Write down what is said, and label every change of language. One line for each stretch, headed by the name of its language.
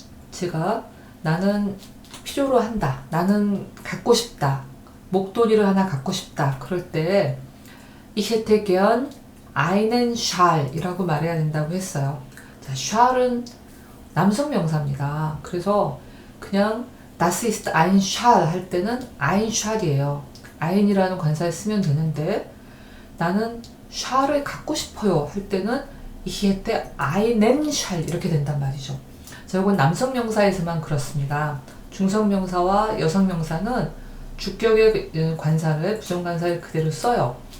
Korean: 제가 나는 필요로 한다. 나는 갖고 싶다. 목도리를 하나 갖고 싶다. 그럴 때
German: Ich hätte gern einen Schal
Korean: 이라고 말해야 된다고 했어요. 자, Schal은 남성 명사입니다. 그래서 그냥
German: Das ist ein Schal
Korean: 할 때는 ein Schal이에요. ein이라는 관사를 쓰면 되는데 나는 샬을 갖고 싶어요 할 때는
German: Ich hätte einen Schal
Korean: 이렇게 된단 말이죠. 자, 이건 남성 명사에서만 그렇습니다. 중성 명사와 여성 명사는 주격의 관사를 부정관사를 그대로 써요.